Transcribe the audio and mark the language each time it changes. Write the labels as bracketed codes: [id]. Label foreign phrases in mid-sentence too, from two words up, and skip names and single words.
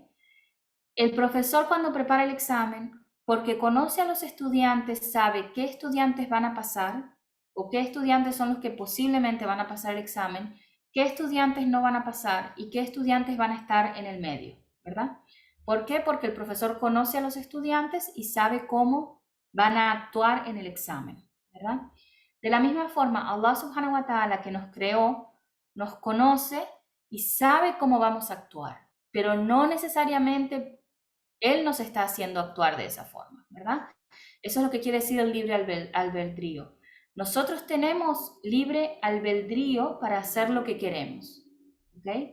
[es] El profesor cuando prepara el examen, porque conoce a los estudiantes, sabe qué estudiantes van a pasar o qué estudiantes son los que posiblemente van a pasar el examen, qué estudiantes no van a pasar y qué estudiantes van a estar en el medio, ¿verdad? ¿Por qué? Porque el profesor conoce a los estudiantes y sabe cómo van a actuar en el examen, ¿verdad? De la misma forma, Allah [ar] سبحانه وتعالى [es] que nos creó, nos conoce y sabe cómo vamos a actuar, pero no necesariamente Él nos está haciendo actuar de esa forma, ¿verdad? Eso es lo que quiere decir el libre albedrío. Nosotros tenemos libre albedrío para hacer lo que queremos, ¿ok?